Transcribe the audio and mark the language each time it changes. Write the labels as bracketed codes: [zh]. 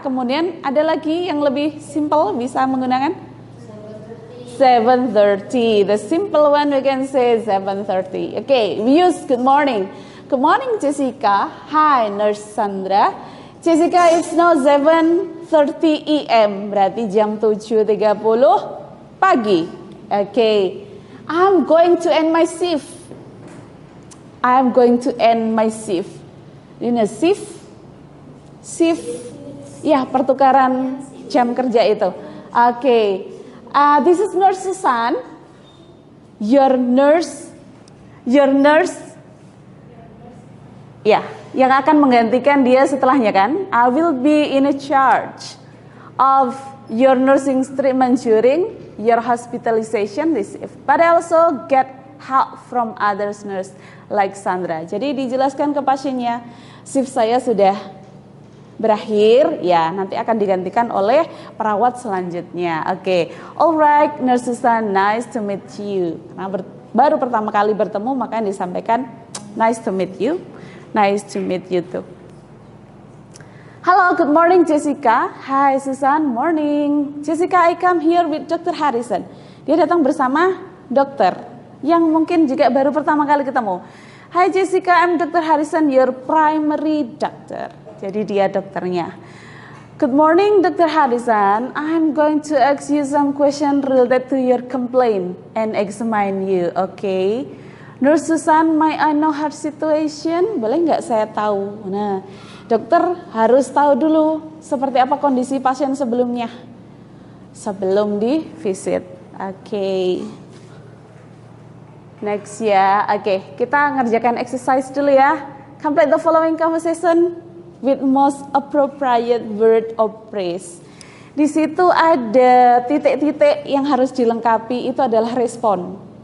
[id] Kemudian ada lagi yang lebih simple, bisa menggunakan 7:30. [en] The simple one we can say 7:30. Okay, we use good morning. Good morning, Jessica. Hi, Nurse Sandra. Jessica, it's now 7:30 AM, [id] berarti jam 7:30 pagi. [en] Okay, I'm going to end my shift. I'm going to end my shift. You know, shift, [id] ya pertukaran jam kerja itu. [en] Okay. This is Nurse Susan. Your nurse. [id] Ya, yang akan menggantikan dia setelahnya kan. [en] I will be in a charge of your nursing treatment during your hospitalization this shift. But I also get help from other nurse like Sandra. [id] Jadi dijelaskan ke pasiennya, shift saya sudah berakhir, ya nanti akan digantikan oleh perawat selanjutnya. [en] Oke, alright, Nurse Susan, nice to meet you. [id] Nah, baru pertama kali bertemu, makanya disampaikan [en] nice to meet you, nice to meet you too. Hello, good morning Jessica. Hi Susan, morning. Jessica, I come here with Dr. Harrison. [id] Dia datang bersama dokter yang mungkin juga baru pertama kali ketemu. [en] Hi Jessica, I'm Dr. Harrison, your primary doctor. [id] Jadi dia dokternya. [en] Good morning, Dr. Harrison. I'm going to ask you some question related to your complaint and examine you, okay? Nurse Susan, may I know her situation? [id] Boleh nggak saya tahu? Nah, dokter harus tahu dulu seperti apa kondisi pasien sebelumnya, sebelum di visit. Okay. Next ya. Oke, kita ngerjakan exercise dulu ya. [en] Complete the following conversation with most appropriate word of praise. [id] Di situ ada titik-titik yang harus dilengkapi, itu adalah respon.